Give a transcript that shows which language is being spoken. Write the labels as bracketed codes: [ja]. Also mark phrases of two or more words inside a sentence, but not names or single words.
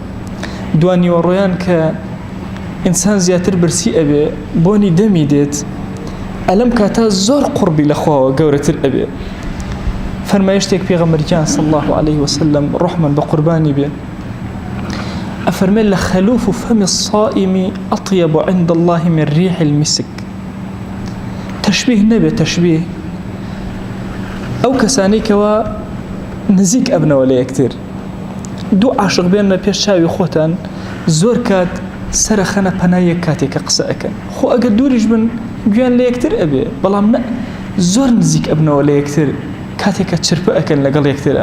[ckb] دوانیوە ڕۆیان کە ئینسان زیاتر برسی ئەبێ، بۆنی دەمی دێت، ئەلەم کاتە زۆر قوربی لە خواوە گەورەتر ئەبێ. فەرمایشتێک پێغەمبەرگیان [ar] صلی الله عليه وسلم [ckb] ڕحمان بە قوربانی بێ، ئەفەرمێ لە [ar] خەلوف فەمی الصائم ئەطیب عند الله من ريح المسك. [ckb] تەشبیه نەبێ، تەشبیه ئەو کەسانەی کەوا نزیک ئەبنەوە لە یەکتر. دوو عاشق بێنە پێش چاوی خۆتان، زۆر کات سەرەخەنە پەنای یەک کاتێک کە قسە ئەکەن. خۆ ئەگەر دووریش بن گویان لە یەکتر ئەبێ، بەڵام نە، زۆر نزیک ئەبنەوە لە یەکتر کاتێک کە چرپە ئەکەن لەگەڵ یەکترە.